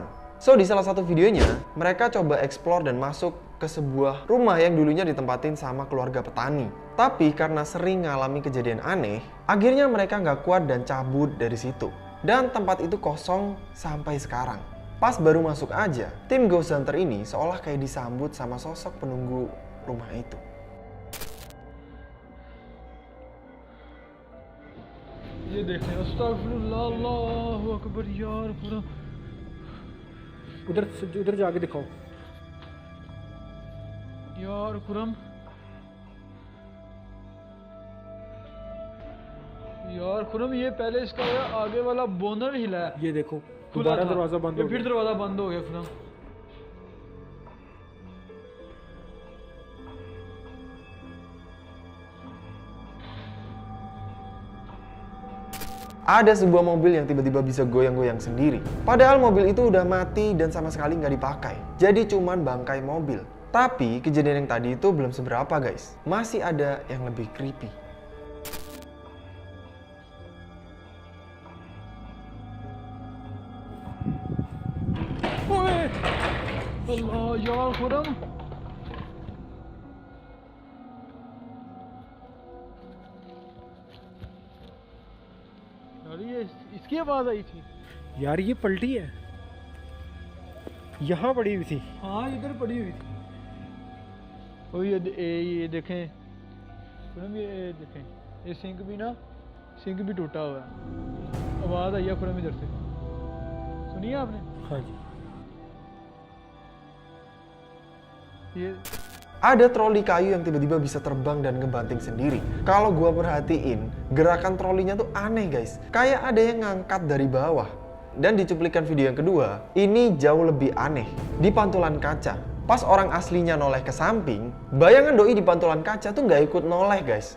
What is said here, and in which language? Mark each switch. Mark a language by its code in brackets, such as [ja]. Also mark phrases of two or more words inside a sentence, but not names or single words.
[id] So, di salah satu videonya, mereka coba explore dan masuk ke sebuah rumah yang dulunya ditempatin sama keluarga petani. Tapi karena sering ngalami kejadian aneh, akhirnya mereka nggak kuat dan cabut dari situ. Dan tempat itu kosong sampai sekarang. Pas baru masuk aja, tim [en] ghost hunter [id] ini seolah kayak disambut sama sosok penunggu rumah itu. [ur] یہ دیکھیں [ar] أستغفر الله الله أكبر [ur] یار پورا ادھر جا کے دکھاؤ یار خرم یہ پہلے اس کا آگے والا بونر ہلا ہے یہ دیکھو دوبارہ دروازہ بند ہو گیا پھر دروازہ بند ہو گیا خرم [id] Ada sebuah mobil yang tiba-tiba bisa goyang-goyang sendiri. Padahal mobil itu udah mati dan sama sekali nggak dipakai. Jadi cuman bangkai mobil. Tapi kejadian yang tadi itu belum seberapa guys. Masih ada yang lebih creepy. [ar] الله يا [ur] خرم یہ اس کی آواز آئی تھی یار یہ پلٹی ہے، یہاں پڑی ہوئی تھی. ہاں ادھر پڑی ہوئی تھی. او یہ دیکھیں خرم یہ دیکھیں یہ سنک بھی ٹوٹا ہوا ہے. آواز آئی ہے خرم ادھر سے، سنیے آپ نے? ہاں جی. یہ [id] Ada troli kayu yang tiba-tiba bisa terbang dan ngebanting sendiri. Kalau gua perhatiin, gerakan trolinya tuh aneh guys. Kayak ada yang ngangkat dari bawah. Dan di cuplikan video yang kedua, ini jauh lebih aneh. Di pantulan kaca. Pas orang aslinya noleh ke samping, bayangan Doi di pantulan kaca tuh nggak ikut noleh guys.